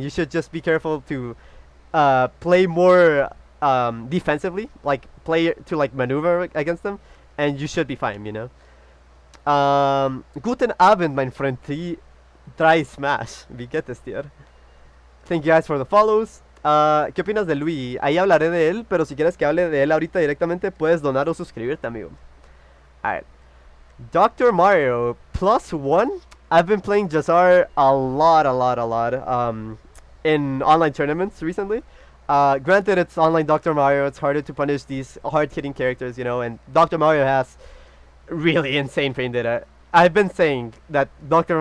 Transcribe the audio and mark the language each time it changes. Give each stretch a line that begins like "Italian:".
English: You should just be careful to play more defensively, like play to like maneuver against them, and you should be fine, you know.
German: Guten Abend, mein Freund.
English: Try Smash.
German: Wie geht es dir?
English: Thank you guys for the follows.
Spanish: ¿Qué opinas de Luigi? Ahí hablaré de él, pero si quieres que hable de él ahorita directamente, puedes donar o suscribirte, amigo.
English: Alright. Dr. Mario, +1. I've been playing Jazar a lot, in online tournaments recently. Granted, it's online Dr. Mario, it's harder to punish these hard-hitting characters, you know, and Dr. Mario has really insane frame data. I've been saying that Dr.